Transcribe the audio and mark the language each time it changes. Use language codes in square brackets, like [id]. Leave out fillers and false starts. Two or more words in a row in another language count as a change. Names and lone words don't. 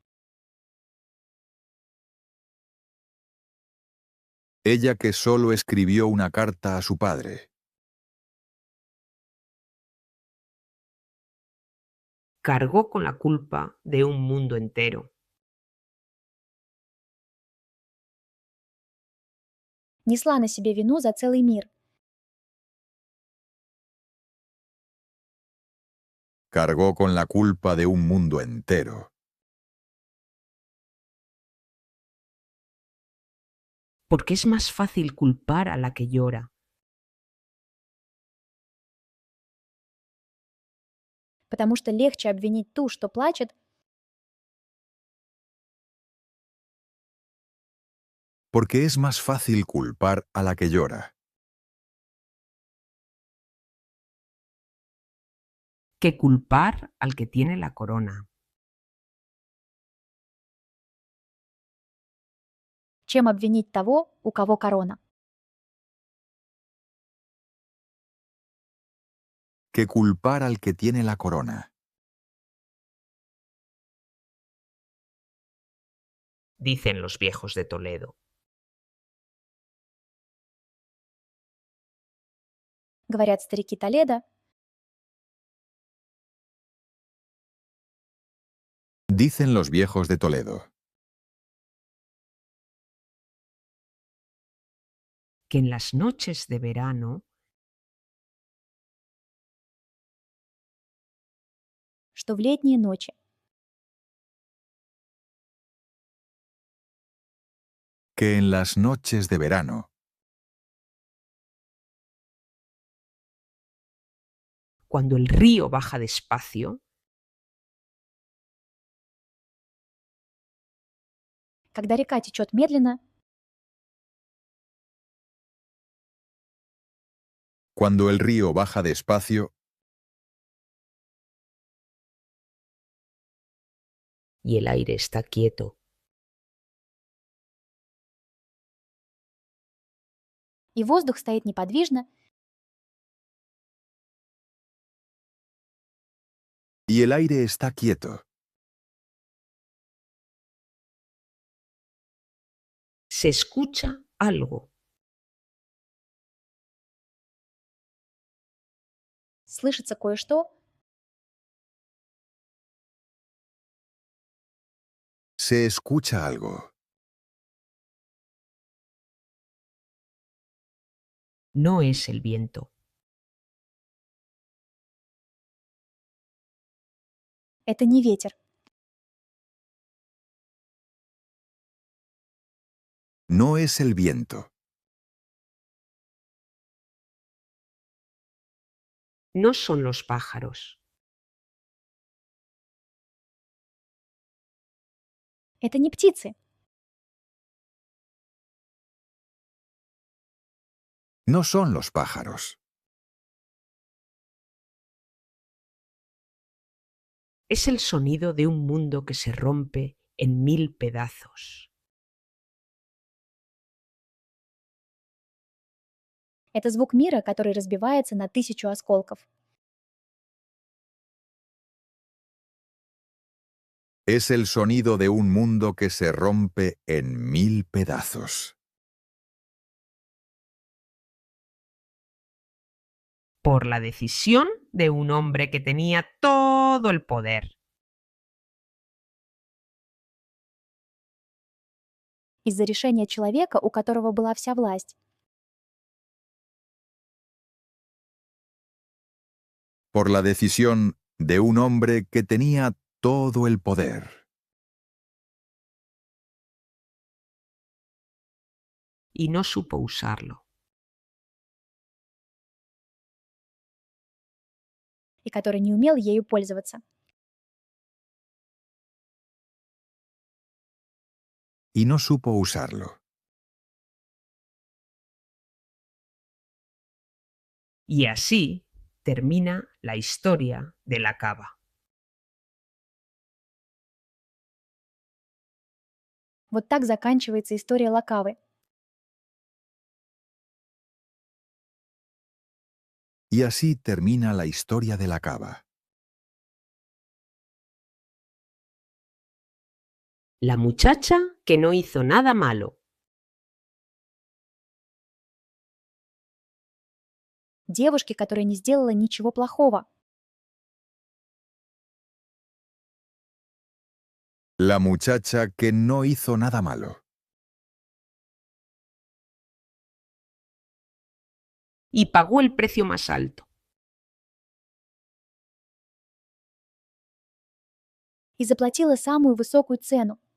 [es] Ella que solo escribió una carta a su padre. Cargó con la culpa de un mundo entero. [ru] Несла на себе вину за целый мир. [es] Cargó con la culpa de un mundo entero. Porque es más fácil culpar a la que llora. [ru] Потому что легче обвинить ту, что плачет, [es] Porque es más fácil culpar a la que llora. Que culpar al que tiene la corona. [ru] чем обвинить того, у кого корона. [es] Que culpar al que tiene la corona. Dicen los viejos de Toledo. [ru] Говорят старики Толедо, [es] Dicen los viejos de Toledo. Que en las noches de verano [ru] что в летние ночи [es] Que en las noches de verano, cuando el río baja despacio, [ru] когда река течет медленно, [es] cuando el río baja despacio, y el aire está quieto. [ru] И воздух стоит неподвижно, [es] y el aire está quieto. Se escucha algo. [ru] слышится кое-что, [es] Se escucha algo. No es el viento. [ru] это не ветер, [es] No es el viento. No son los pájaros. [ru] это не птицы, [es] No son los pájaros. Es el sonido de un mundo que se rompe en 1000 pedazos. [ru] это звук мира, который разбивается на 1000 осколков. [es] Es el sonido de un mundo que se rompe en 1000 pedazos. Por la decisión de un hombre que tenía todo el poder. [ru] Из-за решения человека, у которого была вся власть. [es] Por la decisión de un hombre que tenía todo el poder. Y no supo usarlo. [ru] И который не умел ею пользоваться. [es] Y no supo usarlo. Y así termina la historia de la cava. [ru] Вот так заканчивается история Лакавы. [es] Y así termina la historia de la cava. La muchacha que no hizo nada malo. [ru] Девушке, которая не сделала ничего плохого. [es] La muchacha que no hizo nada malo. Y pagó el precio más alto. [ru] И заплатила самую высокую цену.